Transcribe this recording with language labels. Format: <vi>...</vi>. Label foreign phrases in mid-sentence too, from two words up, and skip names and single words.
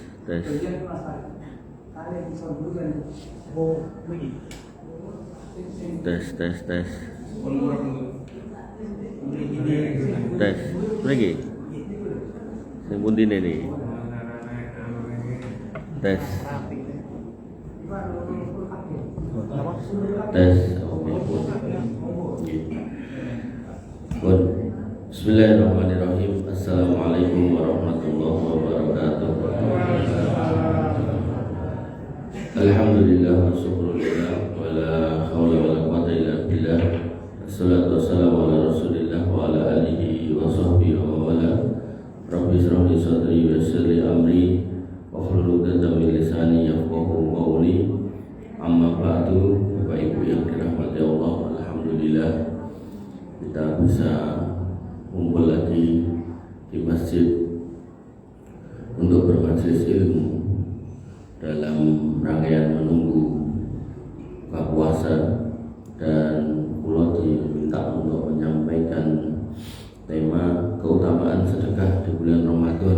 <jv>lagi sing pundi</jv> <id>ini tes</id> <jv>Bismillahirrahmanirrahim.</jv> <ar>السلام عليكم ورحمة الله وبركاته. الحمد لله والشكر لله ولا حول ولا قوة إلا بالله. الصلاة والسلام على رسول الله وعلى آله وصحبه و والاه. رب اشرح لي صدري ويسر لي أمري واحلل عقدة من لساني يفقهوا قولي. أما بعد,</ar> <id>Bapak Ibu yang dirahmati Allah, alhamdulillah kita bisa kumpul lagi di masjid untuk bermajelis ilmu dalam rangkaian menunggu buka puasa, dan kula diminta untuk menyampaikan tema keutamaan sedekah di bulan Ramadan.</id>